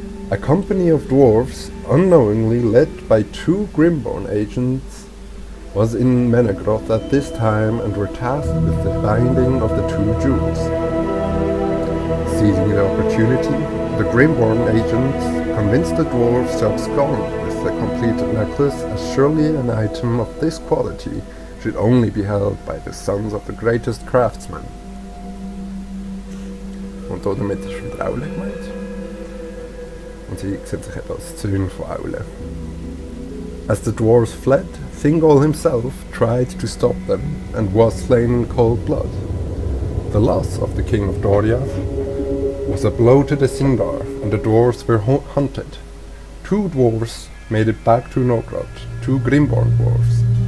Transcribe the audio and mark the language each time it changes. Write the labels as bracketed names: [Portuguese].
[English] A company of dwarves, unknowingly led by 2 Grimborn agents, was in Menageroth at this time and were tasked with the binding of the 2 jewels. Seizing the opportunity, the Grimborn agents convinced the dwarves to abscond with the completed necklace, as surely an item of this quality should only be held by the sons of the greatest craftsmen. [German] Und damit ist wieder Aule gemeint. Und sie sehen sich als Söhne von Aule. [English] As the dwarves fled, Thingol himself tried to stop them and was slain in cold blood. The loss of the king of Doriath was a blow to the Sindar, and the dwarves were hunted. 2 dwarves made it back to Nogrod, 2 Grimborn dwarves.